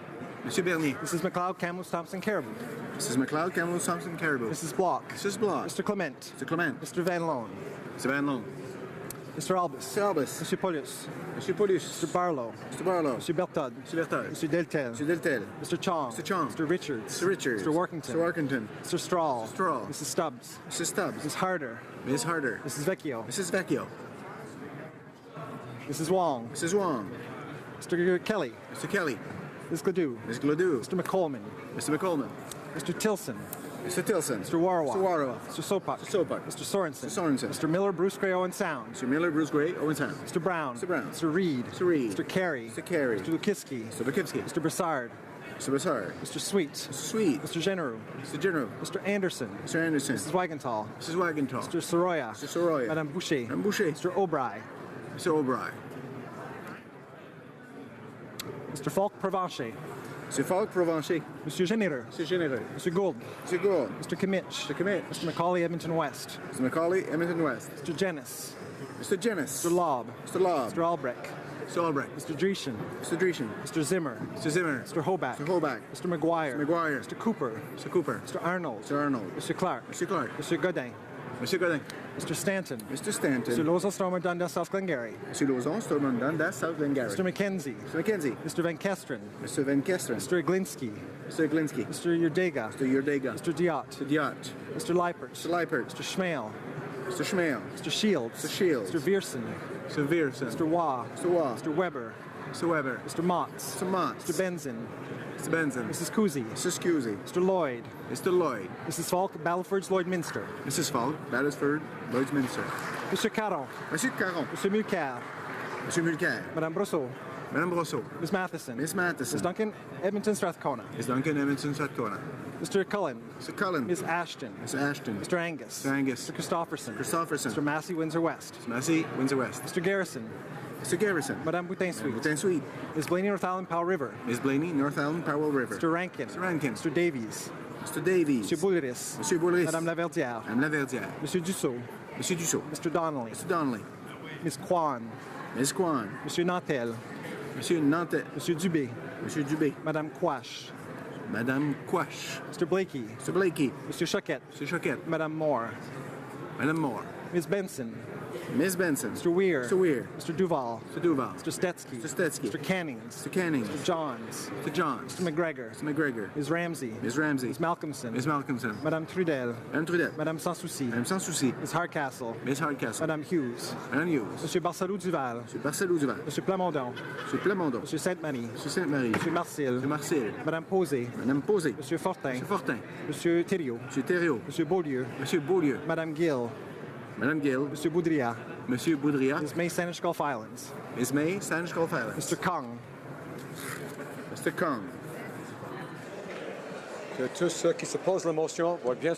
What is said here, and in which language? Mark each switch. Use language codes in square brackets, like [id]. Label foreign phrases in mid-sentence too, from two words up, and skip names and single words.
[fr] Monsieur Bernier. [en] Mrs. McLeod, Kamloops, Thompson, Caribou. Mrs. McLeod, Kamloops, Thompson, Caribou. Mrs. Block. Mrs. Block. Mr. Clement. Mr. Clement. Mr. Van Loan. Mr. Van Loan. Mr. Albus. Mr. Albus. [fr] Monsieur Paulus. Monsieur Paulus. [en] Mr. Barlow. Mr. Barlow. [fr] Monsieur Bertod. [en] Mr. Bertod. [fr] Monsieur Deltel. [en] Mr. Deltel. Mr. Chong. Mr. Chong. Mr. Richards. Mr. Richards. Mr. Workington. Mr. Workington. Mr. Strahl. Mr. Strahl. Mrs. Stubbs. Mrs. Stubbs. Mrs. Harder. Ms. Harder. Mrs. Vecchio. Mrs. Vecchio. Mrs. Wong. Mrs. Wong. Mr. Kelly. Mr. Kelly. Ms. Gladue. Ms. Gladue. Mr. McColman. Mr. McColman. Mr. Tilson. Mr. Tilson. Mr. Warwa. Mr. Warwa. Mr. Sopak. Mr. Sopak. Mr. Sorensen. Mr. Sorensen. Mr. Miller, Bruce Gray, Owen Sound. Mr. Miller, Bruce Gray, Owen Sound. Mr. Brown. Mr. Brown. Mr. Reed. Mr. Reed. Mr. Carey. Mr. Carey. Mr. Lukitsky. Mr. Lukitsky. Mr. Broussard. Mr. Broussard. Mr. Sweet. Mr. Sweet. Mr. Genereux. Mr. General. Mr. Anderson. Mr. Anderson. Mrs. Wagenthal. Mrs. Wagenthal. Mr. Soroya. Mr. Soroya. [fr] Madame Boucher. Madame Boucher. [en] Mr. O'Brien. Mr. O'Brien. Mr. Falk Provencher. Mr. Falk Provencher. [fr] Monsieur Généreux. [en] Mr. Généreux. Mr. Gould. Mr. Gould. Mr. Kimmich. Mr. Kimmich. Mr. Macaulay, Edmonton West. Mr. Macaulay, Edmonton West. Mr. Jennis. Mr. Jennis. Mr. Lobb. Mr. Lobb. Mr. Albrecht. Mr. Albrecht. Mr. Dreeshen. Mr. Dreeshen. Mr. Zimmer. Mr. Zimmer. Mr. Hoback. Mr. Hoback. Mr. McGuire. Mr. McGuire. Mr. Cooper. Mr. Cooper. Mr. Arnold. Mr. Arnold. Mr. Clark. Mr. Clark. Mr. Godin. [fr] Monsieur Godin. [en] Mr. Stanton. Mr. Stanton. Mr. Lozon, Stormer, Dundas, South Glengarry. [fr] Monsieur Lauzon, Stormont, Dundas, South Glengarry. [en] Mr. McKenzie. Mr. McKenzie. Mr. Van Kesteren. Mr. Van Kesteren. Mr. Glinsky. Mr. Glinsky. Mr. Yurdega. Mr. Yurdega. Mr. Diot. Mr. Diot. Mr. Leipert. Mr. Leipert. Mr. Schmale. Mr. Schmale. Mr. Shields. Mr. Shields. Mr. Viersen. Mr. Viersen. Mr. Waugh. Mr. Waugh. Mr. Weber. Mr. Weber. Mr. Motts. Mr. Motts. Mr. Benzin. Mr. Benson. Mrs. Cousy. Mrs. Cousy. Mr. Lloyd. Mr. Lloyd. Mrs. Falk, Battleford's Lloydminster. Mrs. Falk, Battlesford, Lloydminster. Mr. Caron. [fr] Monsieur Caron. [en] Mr. Mulcair. [fr] Monsieur Mulcair. Madame Brosseau. Madame Brosseau. [en] Ms. Matheson. Miss Matheson. Ms. Duncan, Edmonton Strathcona. Miss Duncan, Edmonton, Strathcona. Mr. Cullen. Mr. Cullen. Ms. Ashton. Mr. Ashton. Mr. Angus. Mr. Angus. Mr. Christopherson. Christopherson. Mr. Massey, Windsor West. Mr. Massey, Windsor West. Mr. Garrison. Mr. Garrison. [fr] Madame Boutin-Sweet. Boutin-Sweet. [en] Ms. Blaney, North Island, Powell River. Miss Blaney, North Island, Powell River. Mr. Rankin. Mr. Rankin. Mr. Davies. Mr. Davies. [fr] Monsieur Boulris. Monsieur Boulris. Madame Laverdière. Madame Laverdière. Monsieur Dussault. Monsieur Dussault. [en] Mr. Donnelly. Mr. Donnelly. Ms. Kwan. Miss Kwan. [fr] Monsieur Nantel. Monsieur Nantel. Monsieur Dubé. Monsieur Dubé. Madame Quash. Madame Quash. [en] Mr. Blakey. Mr. Blakey. [fr] Monsieur Choquette. Monsieur Choquette. Madame Moore. Madame Moore. [en] Ms. Benson. Miss Benson. Mr. Weir. Mr. Weir. Mr. Duval. Mr. Duval. Mr. Stetsky. Mr. Stetsky. Mr. Cannings. Mr. Cannings. Mr. Johns. Mr. Johns. Mr. McGregor. Mr. McGregor. Ms. Ramsey. Ms. Ramsey. Ms. Malcolmson. Miss Malcolmson. [fr] Madame Trudel. Madame Trudel. Madame Sans Souci. Madame Sans Souci. [en] Ms. Hardcastle. Miss Hardcastle. [fr] Madame Hughes. Madame Hughes. Monsieur Barcelou Duval. Monsieur Barcelou Duval. Monsieur Plamondon. Monsieur Plamondon. Monsieur Sainte-Marie. Monsieur Sainte-Marie. Monsieur Marcel. Monsieur Marcel. Madame Posé. Madame Posé. Monsieur Fortin. Monsieur Fortin. Monsieur Thériault. Monsieur Thériault. Monsieur Beaulieu. Monsieur Beaulieu. Madame Gill. Madame Gill. Monsieur Boudria. Monsieur Boudria. [en] Ms. May, Saanich Gulf Islands. Miss May, Saanich Gulf Islands. Mr. Kong. Mr. Kong. [fr] Que tous ceux qui s'opposent à la motion voient bien.